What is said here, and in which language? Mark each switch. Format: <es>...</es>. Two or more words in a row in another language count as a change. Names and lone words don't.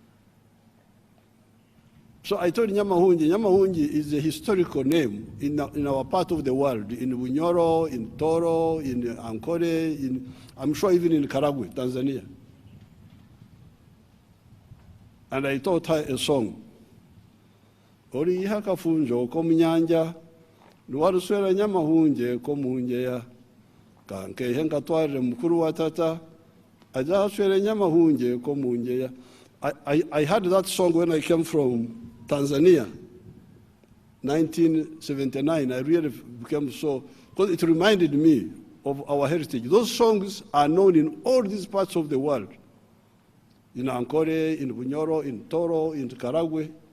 <en>So I told Nyamahunje, Nyamahunje is a historical name in our part of the world, in Bunyoro, in Toro, in Ankole, I'm sure even in Karagwe, Tanzania. And I taught her a song.</en> <ttj>Ori hakafunjo komunyanja, nuwaruswera Nyamahunje komunjeya, kanke henga tware mukuru watata, ajaswera Nyamahunje komunjeya.</ttj> <en>I heard that song when I came from Tanzania, 1979. I really became so, because it reminded me of our heritage. Those songs are known in all these parts of the world. In Ankole, in Bunyoro, in Toro, in Karagwe.</en>